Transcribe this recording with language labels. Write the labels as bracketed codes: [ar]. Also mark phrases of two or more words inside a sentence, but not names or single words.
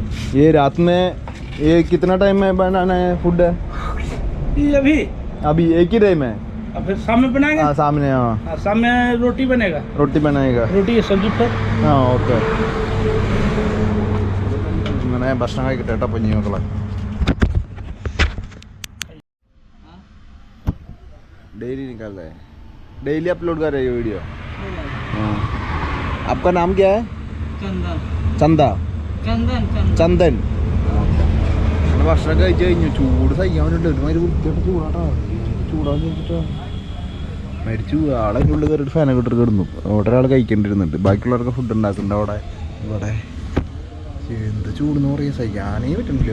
[hi] ये रात में ये कितना टाइम में बनाना है फूड? ये अभी अभी एक ही टाइम है? अब फिर शाम में बनाएंगे। हाँ सामने, हाँ शाम में रोटी बनेगा। रोटी बनाएगा, रोटी सब्जी फिर। हाँ ഓക്കെ. [ml] അങ്ങനെ ഭക്ഷണം കഴിക്കട്ടെ കേട്ടോ കുഞ്ഞു മക്കളെ. [hi] डेली निकाल रहे हैं, डेली अपलोड कर रहे हैं वीडियो. हाँ. आपका नाम क्या है? चंदन. चंदा. चंदन. [ml] ചന്ദൻ. ഭക്ഷണം കഴിച്ചു കഴിഞ്ഞു. ചൂട് സഹിക്കാൻ വേണ്ടിട്ട് ഒരുമാതിരി വൃത്തിയായിട്ട് ചൂടാട്ടോ. ചൂടാന്ന് വെച്ചിട്ടോ മരിച്ചു. ആളതിൻ്റെ ഉള്ളിൽ കയറിയിട്ട് ഫാനൊക്കെ ഇട്ടിട്ട് കിടന്നു. അവിടെ ഒരാൾ കഴിക്കേണ്ടിരുന്നുണ്ട്, ബാക്കിയുള്ളവർക്ക് ഫുഡ് ഉണ്ടാക്കുന്നുണ്ട് അവിടെ. ഇവിടെ എന്ത് ചൂടെന്ന് പറയാൻ സഹിക്കാനേ പറ്റുന്നില്ല.